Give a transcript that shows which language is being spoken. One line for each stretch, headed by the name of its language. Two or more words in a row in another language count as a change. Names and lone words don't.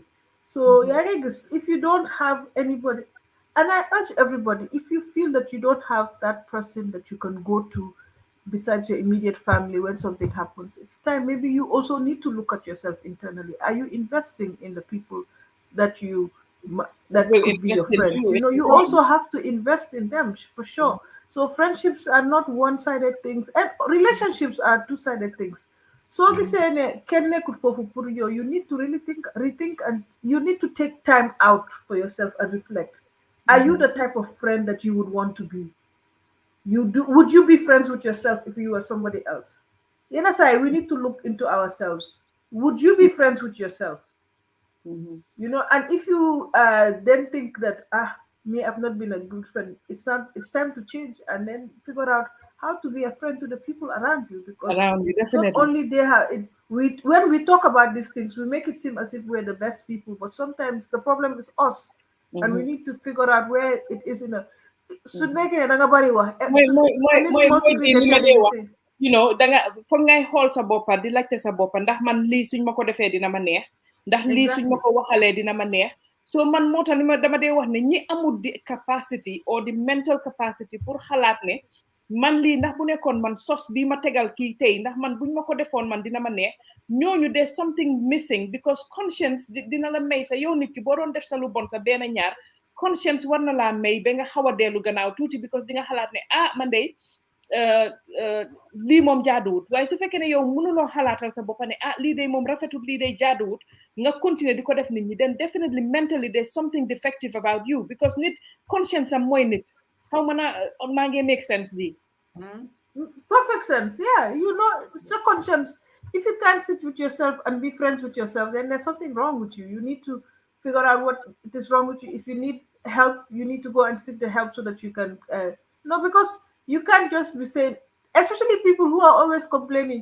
English: So yeah, I guess if you don't have anybody, and I urge everybody, if you feel that you don't have that person that you can go to besides your immediate family when something happens, it's time maybe you also need to look at yourself internally. Are you investing in the people that that Will could be your invest in friends? you You know, you in also have to invest in them for sure. So friendships are not one-sided things, and relationships are two-sided things.
Wolof: So gisee ne kenn nekkul foofu pour yow,
English: you need to really rethink, and you need to take time out for yourself and reflect. Are you the type of friend that you would want to be? Would you be friends with yourself if you were somebody else? You know, say we need to look into ourselves. Would you be friends with yourself? You know, and if you then think that me, I've not been a good friend, it's time to change and then figure out how to be a friend to the people around you, because around you it's not definitely. only they have it. We When we talk about these things, we make it seem as if we're the best people, but sometimes the problem is us, and we need to figure out where it is in a.
Wolof: Su nekkee da nga bari wax,
English: any small secret you're telling me thing. you know
Wolof: danga foog ngay xool sa boppa di laajte sa boppa ndax man lii suñ ma ko defee dina ma neex ndax lii suñ ma
English: Exactly.
Wolof: ko waxalee dina ma neex. So man moo tax ni ma dama dee wax ne ñi amul di
English: capacity or the mental capacity
Wolof: pour xalaat ne man lii ndax bu nekkoon man sos bii ma tegal kii tey ndax man buñ ma ko defoon man dina ma neex, ñooñu
English: there's something missing because conscience
Wolof: dina la may sa yow nit ki boo doon def sa lu bon sa benn ñaar conscience war na laa may ba nga xaw a dellu gannaaw tuuti because di nga xalaat ne man de lii moom jaaduwut waaye su fekkee ne yow mënuloo xalaatal sa bopp ne lii de moom rafetut lii de jaaduwut nga continuer di ko def nit ñi
English: then definitely mentally there's something defective about you because
Wolof: nit conscience am mooy nit xaw ma na maa ngi
English: make sense
Wolof: di.
English: Perfect sense. Yeah, you know, second chance. If you can't sit with yourself and be friends with yourself, then there's something wrong with you. You need to figure out what it is wrong with you. If you need help, you need to go and seek the help so that you can. No, because you can't just be saying, especially people who are always complaining.